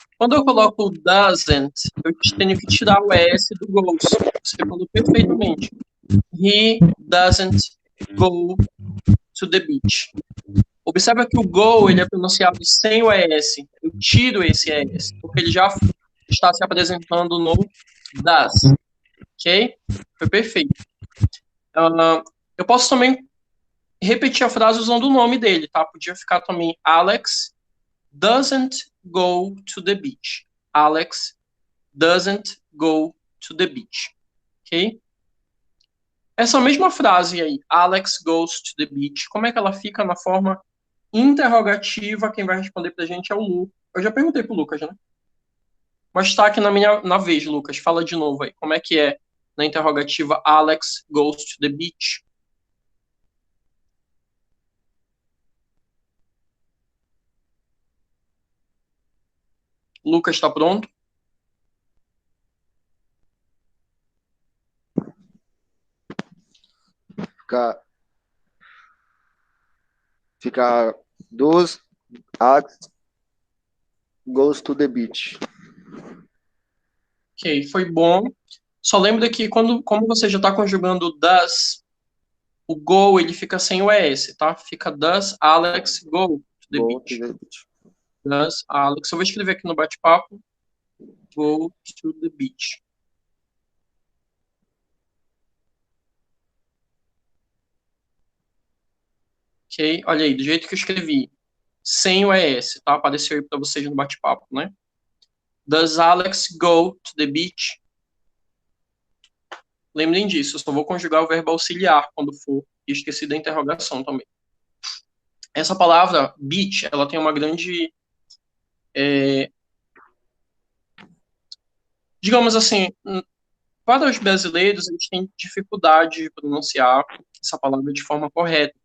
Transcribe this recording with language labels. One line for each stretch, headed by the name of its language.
Portuguese: Quando eu coloco doesn't, eu tenho que tirar o S do goes. Você falou perfeitamente.
English: He doesn't go to the beach.
Portuguese: Observa que o go ele é pronunciado sem o ES. Eu tiro esse ES, porque ele já está se apresentando no does. Ok? Foi perfeito. Eu posso também repetir a frase usando o nome dele, tá? Podia ficar também
English: Alex doesn't go to the beach. Alex doesn't go to the beach. Ok?
Portuguese: Essa mesma frase aí,
English: Alex goes to the beach,
Portuguese: como é que ela fica na forma interrogativa? Quem vai responder pra gente é o Lu. Eu já perguntei pro Lucas, né? Mas tá aqui na vez, Lucas. Fala de novo aí. Como é que é na interrogativa
English: Alex goes to the beach?
Portuguese: Lucas, está pronto?
English: Fica does Alex goes to the beach.
Portuguese: Ok, foi bom. Só lembra que como você já está conjugando does, o go ele fica sem o ES, tá?
English: Fica does Alex go to the beach. Does Alex.
Portuguese: Eu vou escrever aqui no bate-papo.
English: Go to the beach.
Portuguese: Ok? Olha aí, do jeito que eu escrevi. Sem o ES, tá? Apareceu aí para vocês no bate-papo, né?
English: Does Alex go to the beach?
Portuguese: Lembrem disso, eu só vou conjugar o verbo auxiliar quando for. E esqueci da interrogação também. Essa palavra, beach, ela tem uma grande... digamos assim, para os brasileiros, eles têm dificuldade de pronunciar essa palavra de forma correta.